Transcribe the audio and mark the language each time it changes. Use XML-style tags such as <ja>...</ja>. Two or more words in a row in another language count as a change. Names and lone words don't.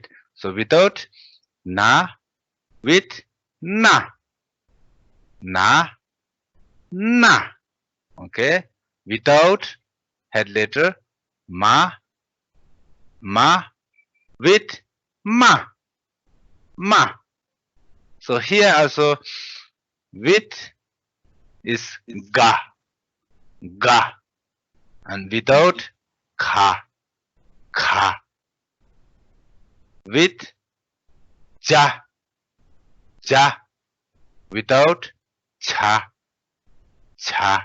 <en>So without na, with na, na, na. Okay, without head letter ma, ma, with ma, ma. So here also with is ga, ga, and without kha, kha. With ja, ja, without cha, cha.</en>